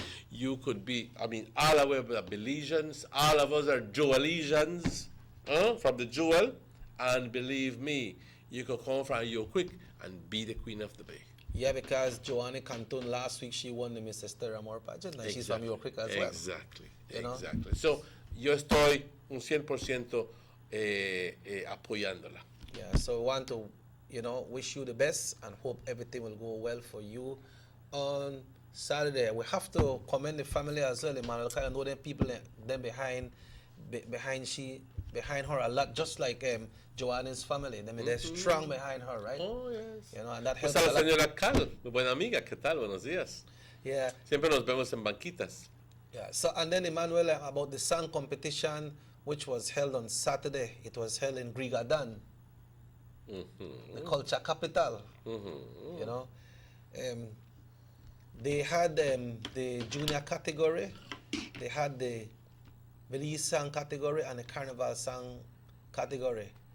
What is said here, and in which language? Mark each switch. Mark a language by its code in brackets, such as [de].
[en] You could be, I mean, all of us are Belizeans, all of us are Joelesians, from the Jewel, and believe me, you could come from your quick and be the Queen of the Bay. Yeah, because Joanne Cantone last week, she won the Mrs. Stella Moore pageant, and she's from York Creek as well. Exactly, You know? exactly. [es] So, yo estoy un 100% apoyándola. [en] Yeah, so we want to, wish you the best and hope everything will go well for you on Saturday. We have to commend the family as well, Emmanuel. I know them people them behind her a lot, just like Joanne's family. They're strong behind her, right? Oh, yes. And that [es] Pues [en] helps [es] a la [en] a lot. [es] señora Cal, mi buena amiga, ¿qué tal? Buenos días. [en] Yeah. [es] Siempre nos vemos en banquitas. [en] Yeah. So, and then Emmanuel, about the song competition, which was held on Saturday. It was held in Grigadan, the culture capital. You know, they had the junior category, they had the Belize song category and the carnival song category.